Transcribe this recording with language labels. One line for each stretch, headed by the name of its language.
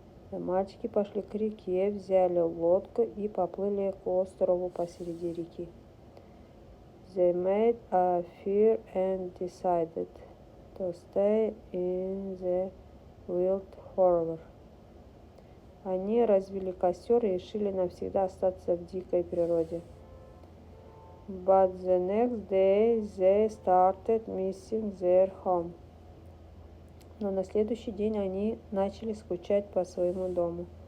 Russian: Мальчики пошли к реке, взяли лодку и поплыли к острову посреди реки.
English: They made a fire and decided to stay in the wild forever.
Russian: Они развели костер и решили навсегда остаться в дикой природе.
English: But the next day they started missing their home.
Russian: Но на следующий день они начали скучать по своему дому.